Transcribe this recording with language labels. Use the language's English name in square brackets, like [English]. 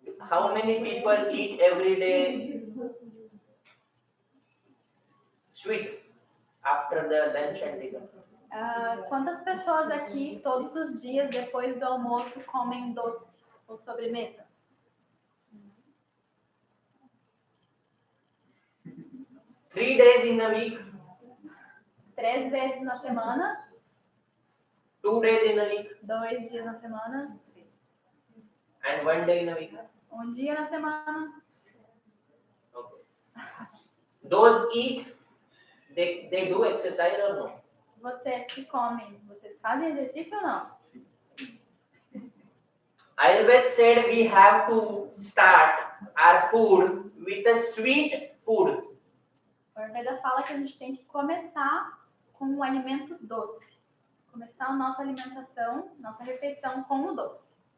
[English] How many people eat every day sweet after the lunch and dinner? [Portuguese] Quantas pessoas aqui, todos os dias, depois do almoço, comem doce ou sobremesa? [English] 3 days in a week, [Portuguese] 3 vezes na semana, [English] 2 days in a week, [Portuguese] 2 dias na semana, [English] and 1 day in a week. [Portuguese] dia na semana. [English] Okay. Those eat, they do exercise or no? [Portuguese] Vocês que comem, vocês fazem exercício ou não? [English] Ayurveda said we have to start our food with a sweet food. [Portuguese] O Ayurveda fala que a gente tem que começar com um alimento doce. Começar a nossa alimentação, nossa refeição com o doce.